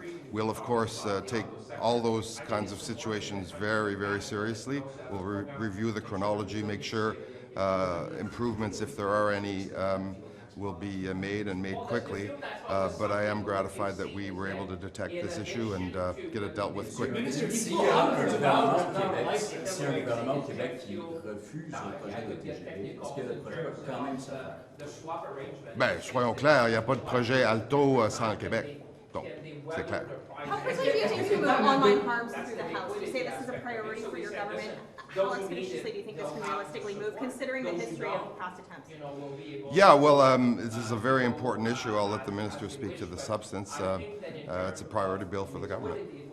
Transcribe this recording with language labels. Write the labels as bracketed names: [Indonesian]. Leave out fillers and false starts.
[English] We'll, of course, take all those kinds of situations very, very seriously. We'll review the chronology, make sure improvements, if there are any, will be made and made quickly. But I am gratified that we were able to detect this issue and get it dealt with quickly. [French] Si un gouvernement au Québec qui refuse le projet de TGV, est-ce que le projet va quand même se faire? Ben, soyons clairs, il n'y a pas de projet Alto sans le Québec. Donc, c'est clair. [English] How quickly do you think to move online harms through the House? You say this is a priority for your government. How expeditiously do you think this can realistically move, considering the history of past attempts? Yeah, well, this is a very important issue. I'll let the minister speak to the substance. It's a priority bill for the government.